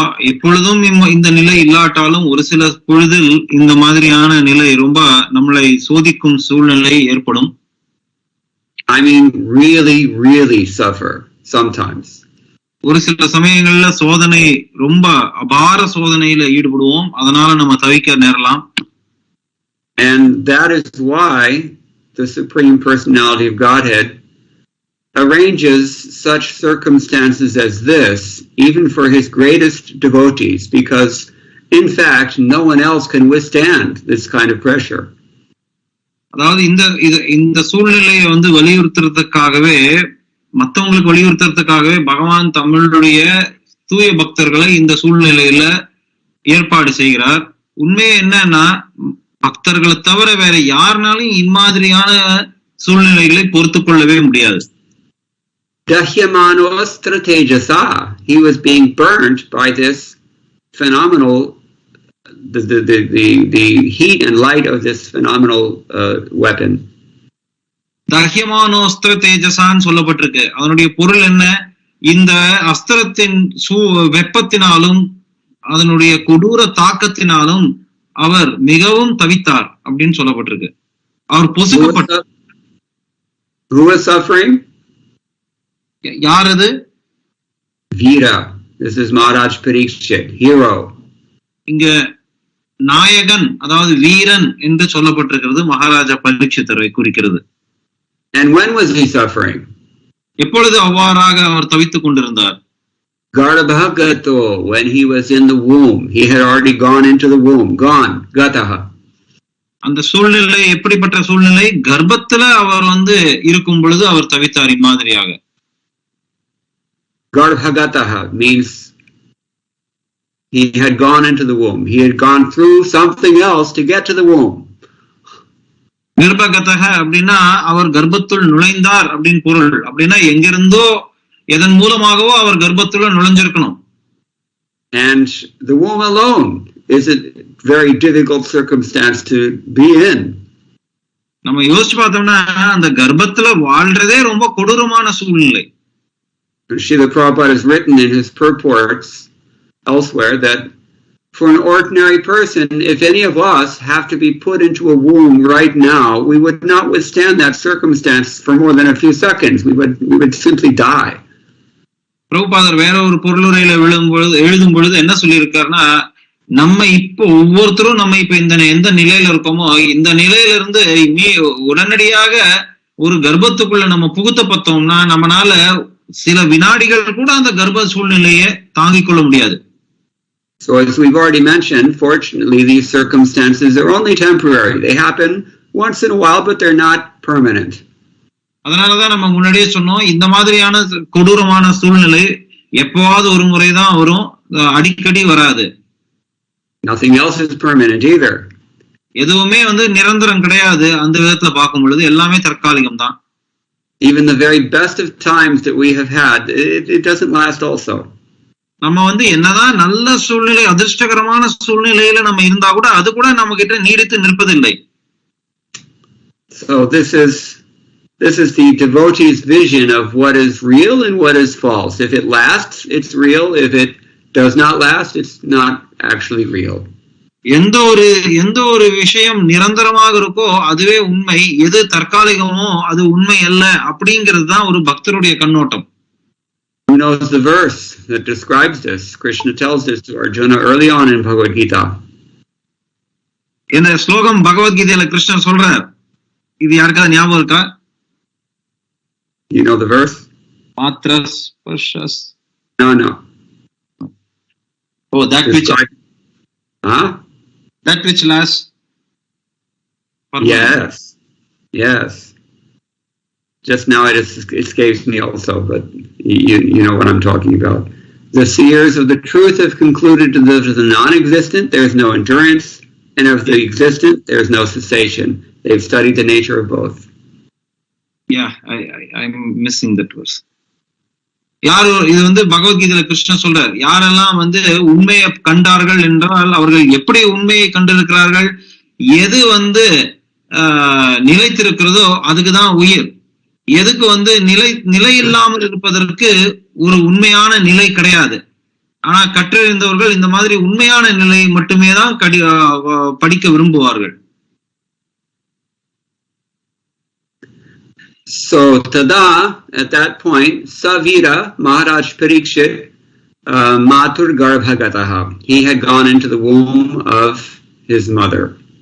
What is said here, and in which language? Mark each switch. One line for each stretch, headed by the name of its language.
Tamil: எப்பொழுதும் இந்த நிலை இல்லாட்டாலும் ஒரு சில பொழுதில் இந்த மாதிரியான நிலை ரொம்ப நம்மளை சோதிக்கும் சூழ்நிலை ஏற்படும்.
English: I mean really suffer sometimes.
Tamil: ஒரு சில சமயங்கள்ல சோதனை ரொம்ப அபார சோதனையில ஈடுபடுவோம். அதனால நம்ம தவிக்க நேரலாம்.
English: And that is why the Supreme Personality of Godhead arranges such circumstances as this, even for his greatest devotees, because in fact no one else can withstand this kind of pressure.
Tamil: அதாவது இந்த சூழ்நிலையை வலியுறுத்துறதுக்காகவே மற்றவங்களுக்கு வலியுறுத்துறதுக்காகவே பகவான் தமிழுடைய தூய பக்தர்களை இந்த சூழ்நிலையில ஏற்பாடு செய்கிறார். உண்மை என்னன்னா பக்தர்களை தவிர வேற யாருனாலும் இம்மாதிரியான சூழ்நிலைகளை பொறுத்து கொள்ளவே முடியாது.
Sanskrit: Dahyamanostra tejasa.
English: He was being burnt by this phenomenal, the heat and light of this phenomenal weapon.
Tamil: தஹ்யமானோஸ்திர தேஜசான்னு சொல்லப்பட்டிருக்கு. அதனுடைய பொருள் என்ன? இந்த அஸ்திரத்தின் வெப்பத்தினாலும் அதனுடைய கொடூர தாக்கத்தினாலும் அவர் மிகவும் தவித்தார் அப்படின்னு சொல்லப்பட்டிருக்கு. அவர் பொசுக்கப்பட்டார்.
English: Who was suffering?
Tamil: யார் அது?
Sanskrit: Veera.
English: This is Maharaj Parikshit, hero.
Tamil: இங்க நாயகன் அதாவது வீரன் என்று சொல்லப்பட்டிருக்கிறது மகாராஜா பரீட்சித்தரை குறிக்கிறது.
English: And when was he suffering?
Tamil: எப்பொழுது அவ்வாறாக அவர் தவித்துக் கொண்டிருந்தார்?
English: Garbhagato, when he was in the womb. He had already gone into the womb. Gone. Gataha.
Tamil: அந்த சூழ்நிலை எப்படிப்பட்ட சூழ்நிலை? கர்ப்பத்துல அவர் இருக்கும் பொழுது அவர் தவித்தார் இம்மாதிரியாக.
English: Garbhagataha means he had gone into the womb. He had gone through something else to get to the womb.
Tamil: கர்ப்பகதக அப்படின்னா அவர் கர்ப்பத்துள் நுழைந்தார் அப்படின்னு பொருள். அப்படின்னா எங்கிருந்தோ எதன் மூலமாகவோ அவர் கர்ப்பத்துள்ள நுழைஞ்சிருக்கணும்.
English: And the womb alone is a very difficult circumstance to be in.
Tamil: நம்ம யோசிச்சு பார்த்தோம்னா அந்த கர்ப்பத்துல வாழ்றதே ரொம்ப கொடூரமான சூழ்நிலை.
English: Srila Prabhupada has written in his purports elsewhere that for an ordinary person, if any of us have to be put into a womb right now, we would not withstand that circumstance for more than a few seconds. We would simply die.
Tamil: பிரபுபாதர் வேற ஒரு பொருளுரையில எழுதும் பொழுது என்ன சொல்லியிருக்காருன்னா, நம்ம இப்போ ஒவ்வொருத்தரும் நம்ம இப்ப எந்த நிலையில இருக்கோமோ இந்த நிலையில இருந்து உடனடியாக ஒரு கர்ப்பத்துக்குள்ள நம்ம புகுத்தப்பட்டோம்னா நம்மனால சில வினாடிகள் கூட அந்த கர்ப்ப சூழ்நிலையை தாங்கிக் கொள்ள முடியாது.
English: So as we've already mentioned, fortunately these circumstances are only temporary. They happen once in a while, but they're not permanent.
Tamil: அதனாலதான் நம்ம முன்னாடியே சொன்னோம், இந்த மாதிரியான கொடூரமான சூழ்நிலை எப்பவாவது ஒரு முறைதான் வரும், அடிக்கடி வராது.
English: Nothing else is permanent either.
Tamil: எதுவுமே நிரந்தரம் கிடையாது. அந்த விதத்துல பார்க்கும் பொழுது எல்லாமே தற்காலிகம் தான்.
English: Even the very best of times that we have had, it doesn't last also.
Tamil: நம்ம என்னதான் நல்ல சூழ்நிலை அதிர்ஷ்டகரமான சூழ்நிலையில நம்ம இருந்தா கூட அது கூட நம்ம கிட்ட நீடித்து நிற்பதில்லை.
English: So this is the devotee's vision of what is real and what is false. If it lasts, it's real. If it does not last, it's not actually real.
Tamil: எந்த ஒரு விஷயம் நிரந்தரமாக இருக்கோ அதுவே உண்மை, எது தற்காலிகமோ அது உண்மை அல்ல அப்படிங்கிறது தான் ஒரு பக்தருடைய கண்ணோட்டம்.
English: Who knows the verse that describes this? Krishna tells this to Arjuna early on in Bhagavad Gita.
Tamil: இந்த ஸ்லோகம் பகவத்கீதையில கிருஷ்ணர் சொல்றார். இது யாருக்காவது ஞாபகம் இருக்கா?
English: You know the verse?
Sanskrit: Matras Pashas.
English: No. Oh, that which that which lasts. Yes. Just now it escapes me also, but you know what I'm talking about. The seers of the truth have concluded that of the non-existent there is no endurance, and of the existent there is no cessation. They've studied the nature of both. Yeah, I'm missing that verse.
Tamil: இது வந்து பகவத்கீதையில கிருஷ்ணன் சொல்றார், யாரெல்லாம் வந்து உண்மையை கண்டார்கள் என்றால் அவர்கள் எப்படி உண்மையை கண்டிருக்கிறார்கள், எது வந்து நிலைத்திருக்கிறதோ அதுக்குதான் உயிர், எதுக்கு வந்து நிலை இல்லாமல் இருப்பதற்கு ஒரு உண்மையான நிலை கிடையாது. ஆனா கற்றறிந்தவர்கள் இந்த மாதிரி உண்மையான நிலை மட்டுமே தான் படிக்க விரும்புவார்கள்.
English: So tada, at that point, Savira Maharaj Parikshit Matur Garbhagataha. He had gone into the womb of his mother.